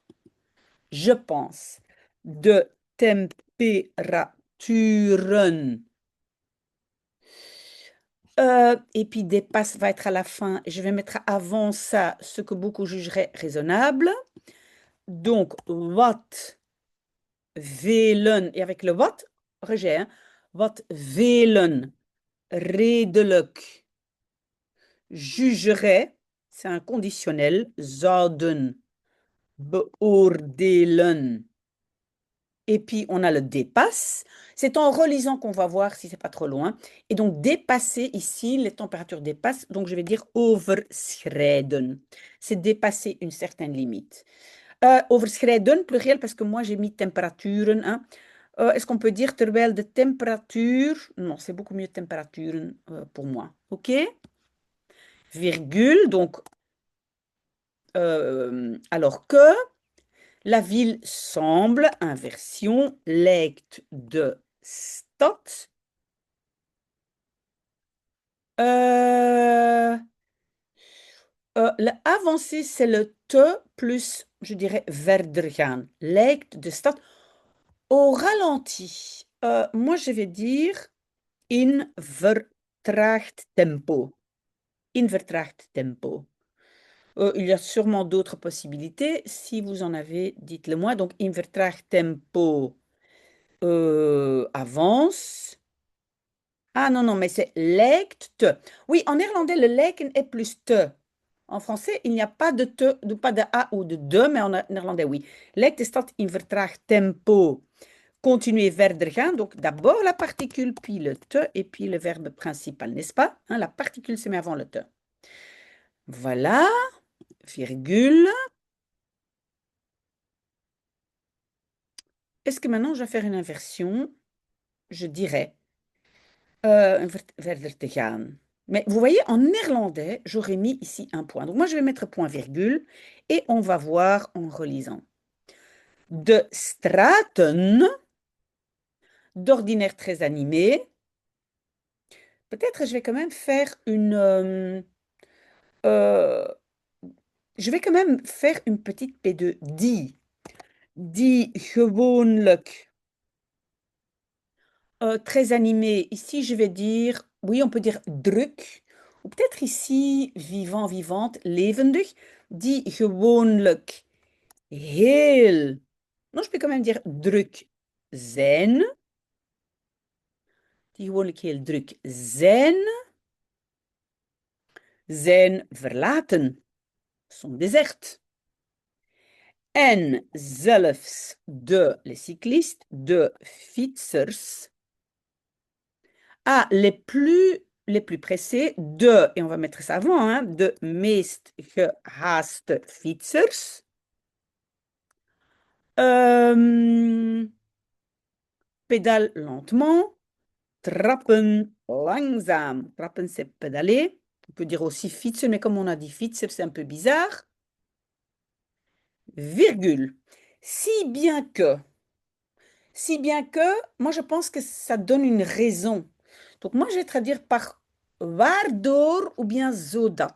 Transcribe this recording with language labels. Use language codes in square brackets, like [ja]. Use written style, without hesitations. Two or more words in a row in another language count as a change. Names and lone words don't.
[fr] Je pense [nl] de temperaturen. [fr] Et puis dépasse va être à la fin. Et je vais mettre avant ça ce que beaucoup jugeraient raisonnable. Donc, [nl] wat velen, [fr] et avec le wat, rejet, hein, [nl] wat velen redelijk [fr] jugerait, c'est un conditionnel, [nl] zouden beoordelen. [fr] Et puis, on a le dépasse. C'est en relisant qu'on va voir si c'est pas trop loin. Et donc, dépasser ici, les températures dépassent. Donc, je vais dire overschrijden. C'est dépasser une certaine limite. Overschrijden, pluriel, parce que moi, j'ai mis temperaturen. Hein. Est-ce qu'on peut dire [nl] terwijl de temperatuur... [fr] Non, c'est beaucoup mieux temperaturen pour moi. OK? Virgule. Donc, alors que la ville semble, inversion, [nl] lijkt de stad. [fr] Euh, le avancé, c'est le te plus, je dirais, [nl] verder gaan. Lijkt de stad. [fr] Au ralenti, moi, je vais dire [nl] in vertraagd tempo. In vertraagd tempo. [fr] Il y a sûrement d'autres possibilités. Si vous en avez, dites-le moi. Donc, [nl] in vertraagd tempo avance. [fr] Ah non, non, mais c'est [nl] lijkt te. [fr] Oui, en néerlandais, le lijken est plus te. En français, il n'y a pas de te, pas de a ou de de, mais en néerlandais, oui. [nl] Lijkt is dat in vertraagd tempo. Continuer verder gaan. [fr] Donc, d'abord la particule, puis le te, et puis le verbe principal, n'est-ce pas? Hein, la particule se met avant le te. Voilà, virgule. Est-ce que maintenant, je vais faire une inversion? Je dirais [nl] verder te gaan. [fr] Mais vous voyez, en néerlandais, j'aurais mis ici un point. Donc, moi, je vais mettre point virgule et on va voir en relisant. [nl] De straten, [fr] d'ordinaire très animé. Peut-être je vais quand même faire une... je vais quand même faire une petite P2. [nl] Die gewoonlijk. [fr] Très animé. Ici, je vais dire, oui, on peut dire druk. Ou peut-être ici, vivant, vivante, [nl] levendig. Die gewoonlijk heel. [fr] Non, je peux quand même dire [nl] druk zijn. Die gewoonlijk heel druk zijn. Zijn verlaten. [fr] Sont désertes. [nl] En zelfs de, [fr] les cyclistes, [nl] de fietsers. [fr] Ah, les plus pressés, de, et on va mettre ça avant, hein, [nl] de meest gehaaste fietsers. [fr] Pédale lentement. [nl] Trappen langzaam. Trappen, [fr] c'est pédaler. On peut dire aussi fietsen, mais comme on a dit fietser, c'est un peu bizarre. Virgule. Si bien que, moi je pense que ça donne une raison. Donc moi je vais traduire par waardoor ou bien zodat.